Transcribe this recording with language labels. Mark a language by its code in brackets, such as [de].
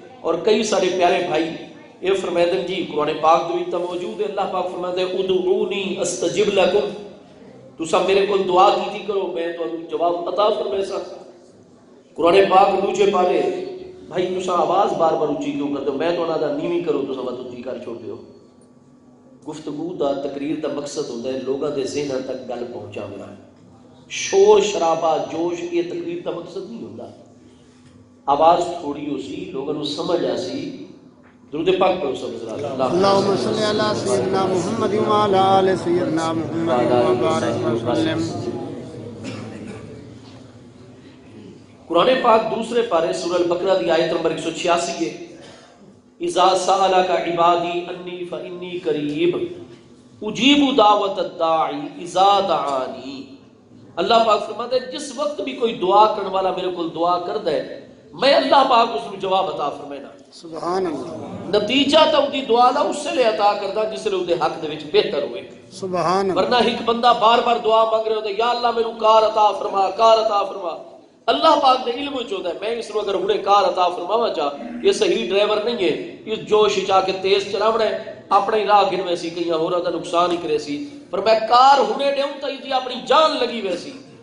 [pa] اور کئی سارے پیارے بھائی یہ فرمائدن جی قرآن پاک جو بھی موجود ہے، اللہ پاک فرماتا ہے [ar] ادعونی استجب لکم، [pa] تسا میرے کو دعا کی کرو میں تو جواب عطا فرمائے سا۔ قرآن پاک دوجے پارے بھائی تسا آواز بار بار اچھی کیوں کرتے ہو، میں تو نہ دا نیوی کرو تسا مت اچھی کر چھوڑ دیو۔ گفتگو دا تقریر دا مقصد ہوتا ہے لوگاں دے ذہن تک گل پہنچانا، شور شرابہ جوش یہ تقریر دا مقصد نہیں ہوتا۔ آواز تھوڑی ہو سی لوگوں کو سمجھ آ سی، درود پاک پڑھو سب ذرا۔ [ar] اللهم صل على سيدنا محمد وعلى آل سيدنا محمد وبارك وسلم۔ [pa] قرآن پاک دوسرے پارے سورہ البقرہ دی آیت نمبر 186 ہے، [ar] اذا سألك عبادی انی فانی قریب اجیب دعوت الداعی اذا دعانی۔ [pa] اللہ پاک فرماتا ہے جس وقت بھی کوئی دعا کرنے والا میرے کو دعا کردا ہے میں اللہ پاک اس کو جواب عطا فرمائنا۔ سبحان اللہ۔ نتیجہ تو دی دعا دا اس سے لے عطا کردا جس لے دے حق دے وچ بہتر ہوئے۔ سبحان اللہ۔ ورنہ ایک بندہ بار بار دعا مانگ رہے ہوتا ہے یا اللہ میرے کار عطا فرما، کار عطا فرما، اللہ پاک دے علم چاہتا ہے میں اس کو اگر ہنے کار عطا فرماواں چاہ یہ صحیح ڈرائیور نہیں ہے، یہ جوش چاہ کے تیز چلاونا ہے اپنے راہ گن ویسی کہیں ہوراں دا نقصان ہی کرے سی، پر میں کار ہنے دیوں تے دی اپنی جان لگی ویسی۔